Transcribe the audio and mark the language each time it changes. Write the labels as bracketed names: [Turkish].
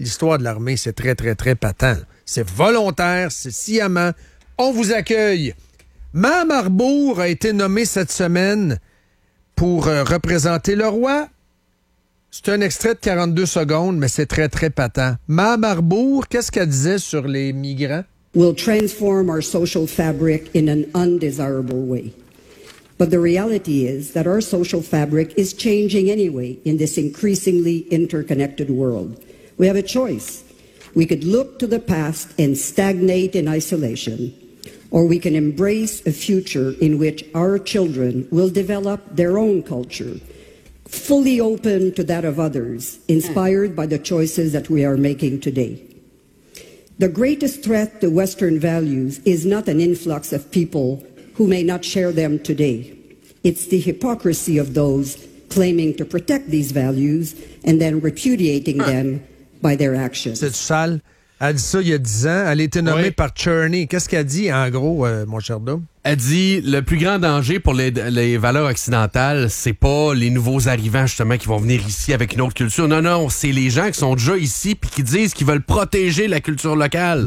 [French] L'histoire de l'armée, c'est très, très, très patent. C'est volontaire, c'est sciemment. On vous accueille. Mme Arbour a été nommée cette semaine pour représenter le roi. C'est un extrait de 42 secondes, mais c'est très, très patent. Mme Arbour, qu'est-ce qu'elle disait sur les migrants? [English] Will transform our social fabric in an undesirable way. But the reality is that our social fabric is changing anyway in this increasingly interconnected world. We have a choice. We could look to the past and stagnate in isolation, or we can embrace a future in which our children will develop their own culture, fully open to that of others, inspired by the choices that we are making today. The greatest threat to Western values is not an influx of people who may not share them today. It's the hypocrisy of those claiming to protect these values and then repudiating them by their actions. [French] C'est sale. Elle dit ça il y a 10 ans. Elle a été nommée par Cherney. Qu'est-ce qu'elle dit, en gros, mon cher Dom? Elle dit, le plus grand danger pour les valeurs occidentales, c'est pas les nouveaux arrivants, justement, qui vont venir ici avec une autre culture. Non, non, c'est les gens qui sont déjà ici puis qui disent qu'ils veulent protéger la culture locale.